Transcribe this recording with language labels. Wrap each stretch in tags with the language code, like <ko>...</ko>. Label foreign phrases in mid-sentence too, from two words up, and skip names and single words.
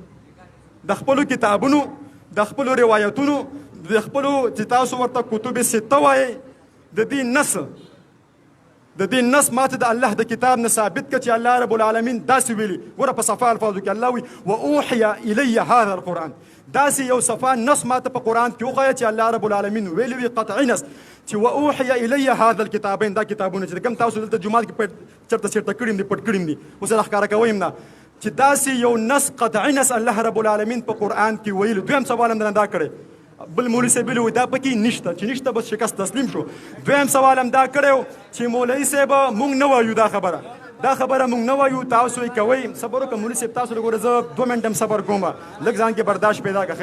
<ps>د خپلو کتابونو د خپلو روایتونو د خپلو چې تاسو ورته کتب سته وایئ د دې نص ما ته د الله د کتاب نه ثابت کړه چې الله رب العالمین داسې ویلي. ګوره په صفا الفاظو کې الله وی</ps> <ar>واوحي الی هذا القرآن،</ar> <ps>داسې یو صفا نص ما ته په قرآن کې وښایه چې الله رب العالمین ویلي وي قطعي نص چې</ps> <ar>واوحي الی هذا الکتابین.</ar> <ps>دا کتابونه چې کوم تاسو دلته جومات کې چېرته کړي دي پټ کړي دي، اوس یې ښکاره کوم نه چې داسې یو نص قطعي نص الله رب العالمین په قرآن کې ویلي. دویم سوال هم دا کړی، بل مولوي صاحب ویلي دا پکې نشته، چې نشته بس شکست تسلیم شو. دویم سوال هم دا کړی چې مولوي صاحب مونږ نه وایو دا خبره مونږ نه وایو، تاسو یې کوئ. صبر وکړه مولوي صاحب، تاسو ګوره زه 2 منټ هم صبر کوم، لږ ځان کې برداشت پیدا کړه.</ps>